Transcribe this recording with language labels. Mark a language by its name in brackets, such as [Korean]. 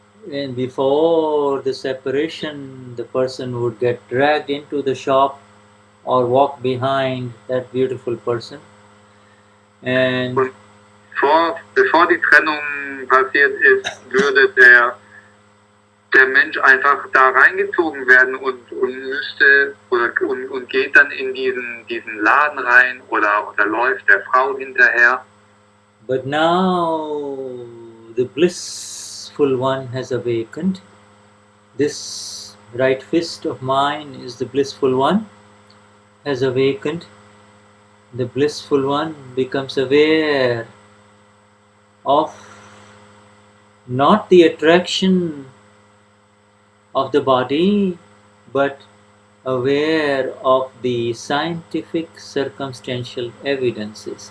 [English] And before the separation, the person would get dragged into the shop or walk behind that beautiful person. And [German] bevor die Trennung passiert ist, würde der Mensch einfach da reingezogen werden und müsste und geht dann in diesen Laden rein oder läuft der Frau hinterher. [English] But now the blissful one has awakened. This right fist of mine is the blissful one, has awakened. The blissful one becomes aware of not the attraction of the body, but aware of the scientific circumstantial evidences.